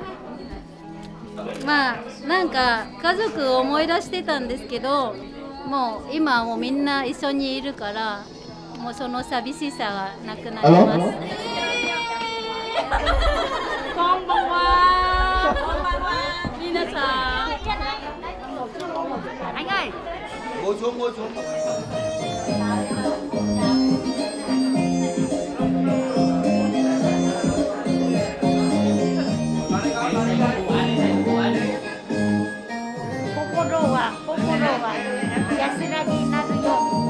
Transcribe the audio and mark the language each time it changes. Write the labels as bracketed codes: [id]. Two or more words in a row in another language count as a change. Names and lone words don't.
[ja] まあなんか家族を思い出してたんですけど、もう今はもうみんな一緒にいるから、もうその寂しさがなくなります。こんばんは。皆さん。 [vi] anh ơi. Ngồi xuống. [ja] 心はやすらになるよ.